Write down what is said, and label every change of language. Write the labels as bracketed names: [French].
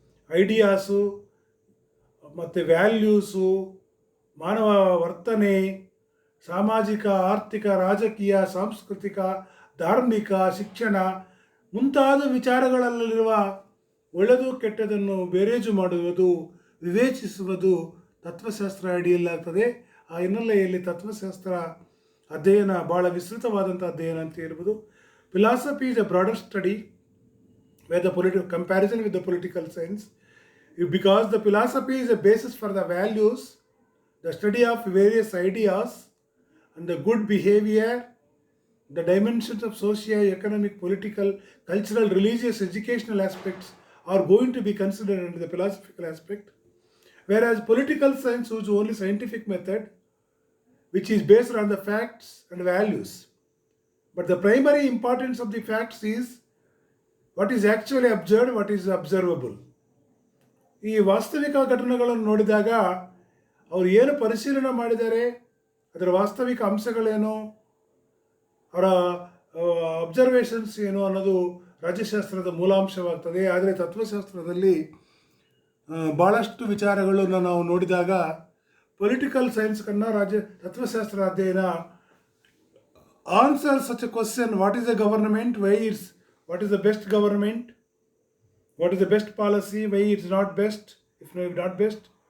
[Kannada] Ideas ಮತ್ತು values, ಮಾನವ ವರ್ತನೆ, ಸಾಮಾಜಿಕ, ಆರ್ಥಿಕ, ರಾಜಕೀಯ, ಸಾಂಸ್ಕೃತಿಕ, ಧಾರ್ಮಿಕ, ಶಿಕ್ಷಣ ಮುಂತಾದ ವಿಚಾರಗಳಲ್ಲಿರುವ ಒಳ್ಳೆಯದು ಕೆಟ್ಟದನ್ನು ಬೇರೇಜು ಮಾಡುವುದು, ವಿವೇಚಿಸುವುದು ತತ್ವಶಾಸ್ತ್ರ ಅಡಿಯಲ್ಲಾಗ್ತದೆ. ಆ ಹಿನ್ನೆಲೆಯಲ್ಲಿ ತತ್ವಶಾಸ್ತ್ರ ಅಧ್ಯಯನ ಭಾಳ ವಿಸ್ತೃತವಾದಂಥ ಅಧ್ಯಯನ ಅಂತ ಹೇಳ್ಬೋದು. [English] Philosophy is a broader study where the comparison with the political science, because the philosophy is a basis for the values, the study of various ideas and the good behavior, the dimensions of socio economic, political, cultural, religious, educational aspects are going to be considered under the philosophical aspect, whereas political science is only scientific method which is based on the facts and values. But the primary importance of the facts is what is actually observed, what is observable. [Kannada] ಈ ವಾಸ್ತವಿಕ ಘಟನೆಗಳನ್ನು ನೋಡಿದಾಗ ಅವರು ಏನು ಪರಿಶೀಲನೆ ಮಾಡಿದ್ದಾರೆ, ಅದರ ವಾಸ್ತವಿಕ ಅಂಶಗಳೇನು, ಅವರ ಅಬ್ಸರ್ವೇಷನ್ಸ್ ಏನು ಅನ್ನೋದು ರಾಜ್ಯಶಾಸ್ತ್ರದ ಮೂಲಾಂಶವಾಗ್ತದೆ. ಆದರೆ ತತ್ವಶಾಸ್ತ್ರದಲ್ಲಿ ಭಾಳಷ್ಟು ವಿಚಾರಗಳನ್ನು ನಾವು ನೋಡಿದಾಗ ಪೊಲಿಟಿಕಲ್ ಸೈನ್ಸ್ ಕన్నా ತತ್ವಶಾಸ್ತ್ರ ಅಧ್ಯಯನ [English] Answer such a question, what is the government, why it's, what is the best government, what is the best policy, why it's not best, if not best.